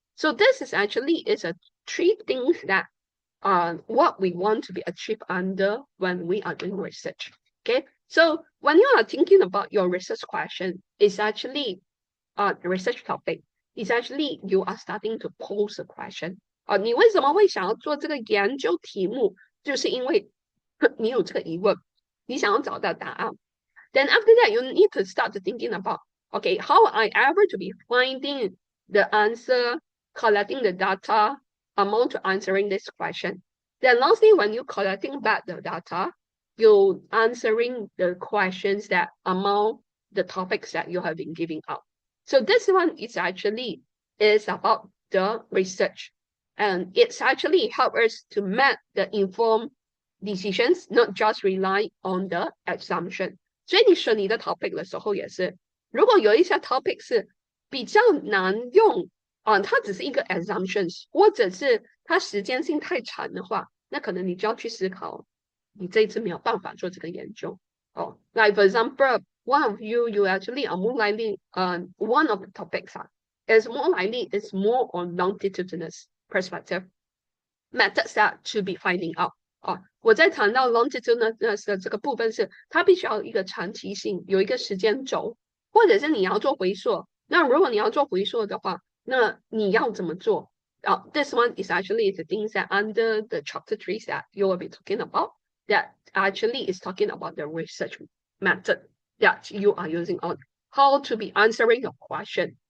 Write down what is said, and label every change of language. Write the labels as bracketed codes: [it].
[en] So this is actually is a 3 things that what we want to be achieved under when we are doing research. Okay, so when you are thinking about your research question, it's actually research topic. It's actually you are starting to pose a question. [zh] 你为什么会想要做这个研究题目？就是因为你有这个疑问，你想要找到答案。 [en] Then after that, you need to start thinking about, okay, how I ever to be finding the answer, collecting the data, amount to answering this question. Then lastly, when you collecting back the data, you answering the questions that among the topics that you have been giving out. So this one is actually is about the research, and it's actually help us to make the informed decisions, not just rely on the assumption. [zh] 所以你选你的 topic 的时候也是，如果有一些 topic 是比较难用它只是一个 assumptions， 或者是它时间性太长的话，那可能你就要去思考，你这一次没有办法做这个研究。 [en] Like for example, one of you actually are more likely, one of the topics is more likely is more on longitudinous perspective methods that to be finding out. [zh] 我在谈到 longitudinous 的这个部分是，它必须要有一个长期性，有一个时间轴，或者是你要做回溯。那如果你要做回溯的话，那你要怎么做？ [en] This one is actually the things that under the chapter 3 that you will be talking about. That actually is talking about the research method that you are using on how to be answering your question.